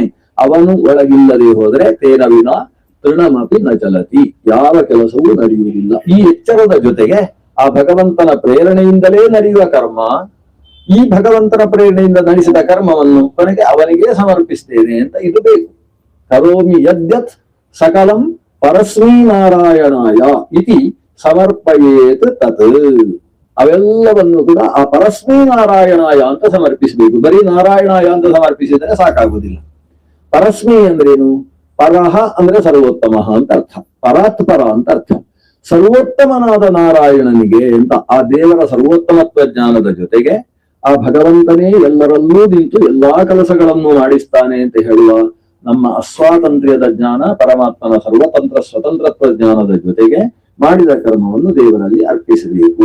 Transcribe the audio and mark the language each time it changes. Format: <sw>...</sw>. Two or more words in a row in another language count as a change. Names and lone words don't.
<kn>ಅವನು ಒಳಗಿಲ್ಲದೆ ಹೋದ್ರೆ</kn> <sa>ತೇನ ವಿನ ತೃಣಮಪಿ ನ ಚಲತಿ,</sa> <kn>ಯಾವ ಕೆಲಸವೂ ನಡೆಯುವುದಿಲ್ಲ. ಈ ಎಚ್ಚರದ ಜೊತೆಗೆ ಆ ಭಗವಂತನ ಪ್ರೇರಣೆಯಿಂದಲೇ ನಡೆಯುವ ಕರ್ಮ, ಈ ಭಗವಂತನ ಪ್ರೇರಣೆಯಿಂದ ನಡೆಸಿದ ಕರ್ಮವನ್ನು ಕೊನೆಗೆ ಅವನಿಗೆ ಸಮರ್ಪಿಸ್ತೇನೆ ಅಂತ ಇದು ಬೇಕು.</kn> <sa>ಕರೋಮಿ ಯದ್ಯತ್ ಸಕಲಂ ಪರಸ್ಮೈ ನಾರಾಯಣಾಯ ಇತಿ ಸಮರ್ಪಯೇತ್ ತತ್.</sa> <kn>ಅವೆಲ್ಲವನ್ನು ಕೂಡ ಆ</kn> <sa>ಪರಸ್ಮೈ ನಾರಾಯಣಾಯ</sa> <kn>ಅಂತ ಸಮರ್ಪಿಸಬೇಕು. ಬರೀ ನಾರಾಯಣಾಯ ಅಂತ ಸಮರ್ಪಿಸಿದರೆ ಸಾಕಾಗುವುದಿಲ್ಲ. ಪರಸ್ಮೈ ಅಂದ್ರೇನು? ಪರಹ ಅಂದ್ರೆ ಸರ್ವೋತ್ತಮ ಅಂತ ಅರ್ಥ,</kn> <sa>ಪರಾತ್ ಪರ</sa> <kn>ಅಂತ ಅರ್ಥ. ಸರ್ವೋತ್ತಮನಾದ ನಾರಾಯಣನಿಗೆ ಅಂತ ಆ ದೇವರ ಸರ್ವೋತ್ತಮತ್ವ ಜ್ಞಾನದ ಜೊತೆಗೆ ಆ ಭಗವಂತನೇ ಎಲ್ಲರಲ್ಲೂ ನಿಂತು ಎಲ್ಲಾ ಕೆಲಸಗಳನ್ನು ಮಾಡಿಸ್ತಾನೆ ಅಂತ ಹೇಳುವ ನಮ್ಮ ಅಸ್ವಾತಂತ್ರ್ಯದ ಜ್ಞಾನ, ಪರಮಾತ್ಮನ ಸರ್ವತಂತ್ರ ಸ್ವತಂತ್ರತ್ವ ಜ್ಞಾನದ ಜೊತೆಗೆ ಮಾಡಿದ ಕರ್ಮವನ್ನು ದೇವರಲ್ಲಿ ಅರ್ಪಿಸಬೇಕು.</kn>